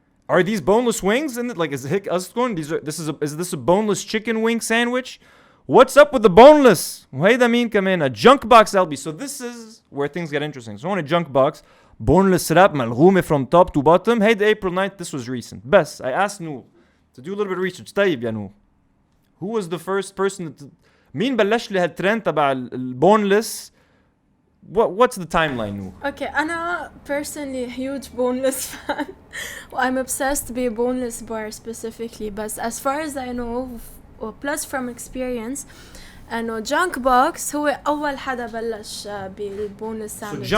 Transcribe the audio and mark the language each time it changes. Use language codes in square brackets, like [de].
[en] Are these boneless wings in it? Like, is this a boneless chicken wing sandwich? What's up with the boneless? [ar] وهيدا مين كمان? [en] A junk box LB. So this is where things get interesting. So on a junk box, boneless wrap ملغومة from top to bottom. Hey, the April 9th, this was recent. بس, I asked Noor to do a little bit of research. [ar] طيب يا Noor, [en] who was the first person [ar] مين بلش لي هالترند تبع البونلess? [en] What's the timeline, Noor? Okay, [ar] أنا [en] personally a huge boneless fan. I'm obsessed with boneless bar specifically. But as far as I know, plus from experience, [ar] انه جانك بوكس هو اول حدا بلش بالبونلس ساندويتشز.